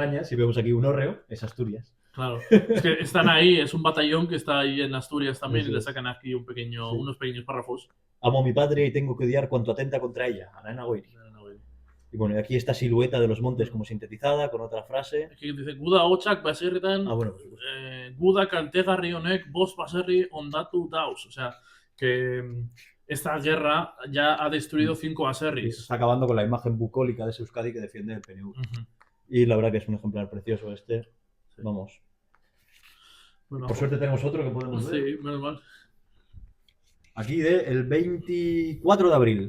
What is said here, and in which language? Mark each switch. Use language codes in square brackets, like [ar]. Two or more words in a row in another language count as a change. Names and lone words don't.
[es] Y vemos aquí un hórreo, es Asturias. Claro, es que están ahí, es un batallón que está ahí en Asturias también y le sacan aquí unos pequeños párrafos. Amo a mi padre y tengo que odiar cuanto atenta contra ella. Arana Goiri. Y bueno, aquí esta silueta de los montes como sintetizada con otra frase. Aquí dice, [eu] Guda hotxak baserritan, Guda kaltegarri honek bost baserri ondatu dauz. [es] O sea, que esta guerra ya ha destruido 5 baserris. Está acabando con la imagen bucólica de ese Euskadi que defiende el PNV. Y la verdad que es un ejemplar precioso este. Sí. Vamos. Bueno, por suerte tenemos otro que podemos ver. Sí, menos mal. Aquí el 24 de abril.